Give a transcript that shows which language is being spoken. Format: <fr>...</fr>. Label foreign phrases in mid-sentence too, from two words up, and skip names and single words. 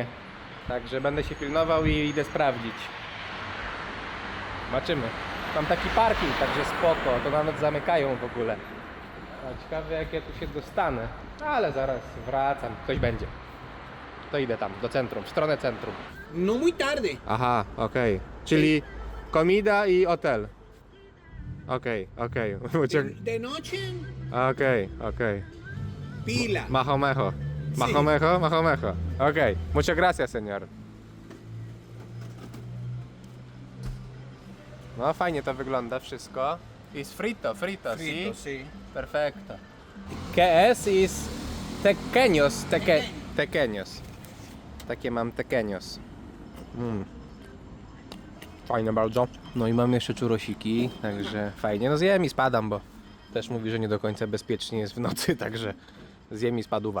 <pl>Także będę się pilnował i idę sprawdzić. Zobaczymy. Mam taki parking, także spoko, to nawet zamykają w ogóle. A ciekawe jak ja tu się dostanę. Ale zaraz wracam, ktoś będzie. To idę tam, do centrum, w stronę centrum.</pl> <es>No muy tarde.</es> <pl>Aha, okej. Czyli komida i hotel. Okej.</pl> <es>De noche,</es> <pl>Okej. pila. Mahomejo. Okej.</pl> <es>Muchas gracias, señor.</es> <pl>No fajnie to wygląda wszystko.</pl> <es>Is frito, Frito, ¿sí? sí. Perfecto. ¿Qué es? Is tequeños, tequeños.</es> <pl>Takie mam tequeños. Fajne bardzo. No i mam jeszcze czurosiki, także fajnie. No zjem i spadam, bo też mówi, że nie do końca bezpiecznie jest w nocy, także zjem i spaduwa.</pl>